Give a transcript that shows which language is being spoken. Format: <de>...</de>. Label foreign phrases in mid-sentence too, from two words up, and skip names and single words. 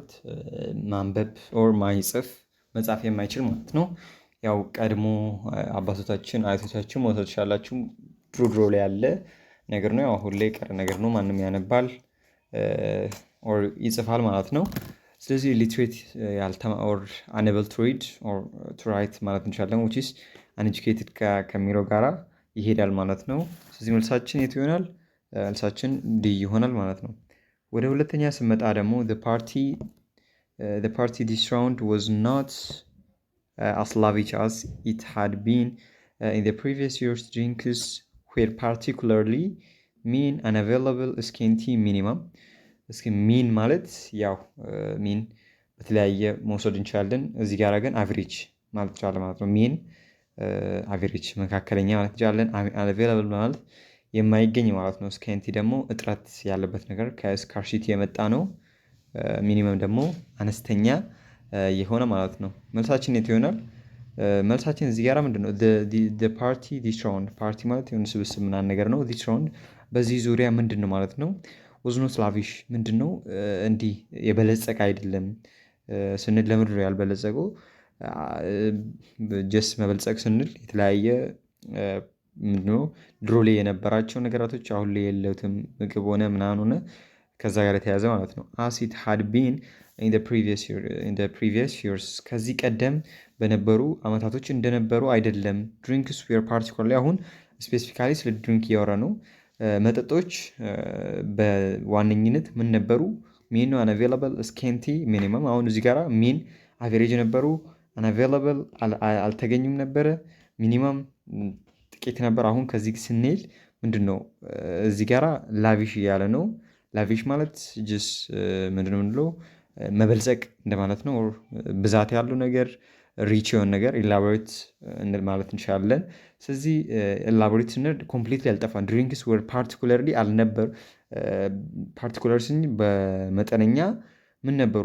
<am>ማንበብ ኦር ማይጽፍ መጻፍ የማይችል ማለት ነው። ያው ቀድሞ አባቶቻችን አያቶቻችን መውሰድ ትችላላችሁ ድሮ ላይ ያለ ነገር ነው። ያው አሁን ላይ ቀረ ነገር ነው። ማንም ያነባል ኦር ይጽፋል ማለት ነው። ስለዚህ</am> <en>illiterate or unable to read or to write</en> <am>ማለት እንችላለን።</am> <en>which is uneducated</en> <am>ከሚለው ጋራ ይሄዳል ማለት ነው። ስለዚህ መልሳችን የቱ ይሆናል? መልሳችን ዲ ይሆናል ማለት ነው። ወደ ሁለተኛ ስመጣ ደግሞ</am> <en>the party this round was not as lavish as it had been in the previous years. Drinks were particularly mean, unavailable, scanty, minimum.</en> <am>እስኪ ሚን ማለት ያው ሚን በተለያየ መውሰድ እንችላለን። እዚህ ጋር ግን አቨሬጅ ማለት እንችላለን ማለት ነው።</am> <en>mean average</en> <am>መካከለኛ ማለት እንችላለን። unavailable ማለት የማይገኝ ማለት ነው። ስካንቲ ደግሞ እጥረት ያለበት ነገር ከስካርሲቲ የመጣ ነው። ሚኒመም ደግሞ አነስተኛ የሆነ ማለት ነው። መልሳችን የት ይሆናል? መልሳችን እዚህ ጋር ምንድነው?</am> <en>the party this round</en> <am>ፓርቲ ማለት የሆነ ስብስብ ምናምን ነገር ነው።</am> <en>this round</en> <am>በዚህ ዙሪያ ምንድነው ማለት ነው?</am> <en>was not lavish ምንድነው?</en> <am>እንዲህ የበለጸቀ አይደለም ስንል ለምንድን ነው ያልበለጸገው? ጀስት መበልጸግ ስንል የተለያየ ምንድነው ድሮ ላይ የነበራቸው ነገራቶች አሁን ላይ የለውትም። ምግብ ሆነ ምናምን ሆነ ከዛ ጋር የተያዘ ማለት ነው።</am> <en>as it had been in the previous years</en> <am>ከዚህ ቀደም በነበሩ አመታቶች እንደነበሩ አይደለም።</am> <en>drinks were particularly</en> <am>አሁን ስፔሲፊካሊ ስለ ድሪንክ እያወራ ነው። መጠጦች በዋነኝነት ምን ነበሩ? ሚን</am> <en>unavailable, scanty, minimum።</en> <am>አሁን እዚህ ጋራ</am> <en>mean average</en> <am>ነበሩ፣ unavailable አልተገኙም ነበረ፣ ሚኒመም ጥቂት ነበር። አሁን ከዚህ ስንሄድ ምንድነው እዚህ ጋራ ላቪሽ እያለ ነው። ላቪሽ ማለት ጅስ ምንድነው ምንለው መበልጸግ እንደማለት ነው። ብዛት ያለው ነገር ሪች የሆነ ነገር ኢላቦሬት ማለት እንችላለን። ስለዚህ ኢላቦሬት ስንል ኮምፕሊትሊ አልጠፋም።</am> <en>drinks were particularly particulars</en> <am>እንጂ በመጠነኛ ምን ነበሩ?</am>